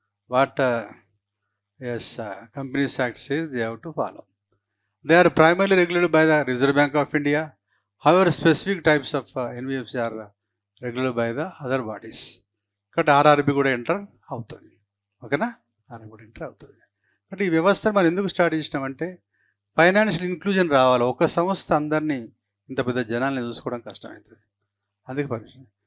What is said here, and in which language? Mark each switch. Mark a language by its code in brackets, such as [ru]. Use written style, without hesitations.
[en] What is companies act says they have to follow. They are primarily regulated by the Reserve Bank of India. However, specific types of NBFCs are regulated by the other bodies. [te] కాబట్టి RRB కూడా enter అవుతుంది. ఓకేనా, RRB కూడా enter అవుతుంది. కాబట్టి ఈ వ్యవస్థను మనం ఎందుకు స్టార్ట్ చేసినామంటే ఫైనాన్షియల్ ఇన్క్లూజన్ రావాలి. ఒక సంస్థ అందరినీ ఇంత పెద్ద జనాల్ని చూసుకోవడం కష్టమవుతుంది, అందుకే పర్మిషన్.